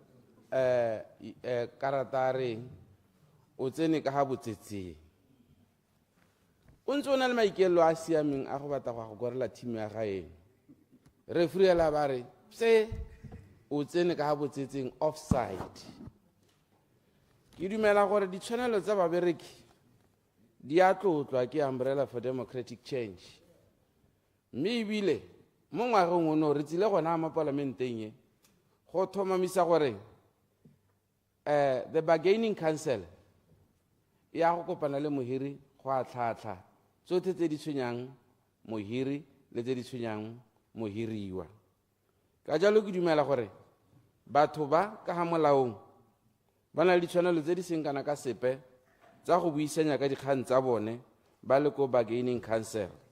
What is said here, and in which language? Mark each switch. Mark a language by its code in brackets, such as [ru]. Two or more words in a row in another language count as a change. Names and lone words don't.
[tn] karata a reng o tsene ka ga botsetseng o ntse o na le maikaelelo a siameng a go batla go gorela team ya gaeno referee la ba re se o tsene ka ga botsetseng offside ke dumela gore ditshwanelo tsa babereki di a tlotlwa ke umbrella for democratic change mme ebile mo ngwageng ono re tsile gona mo parlamenteng e go thomamisa gore [en] the bargaining council [tn] ya go kopana le mohiri go a tlhatlha tsotlhe tse di tshwenyang mohiri le tse di tshwenyang mohiriwa ka jalo ke dumela gore batho ba ka ga molaong ba na le ditshwanelo tse di seng kana ka sepe tsa go buisanya ka dikgang tsa bone ba le ko [en] bargaining council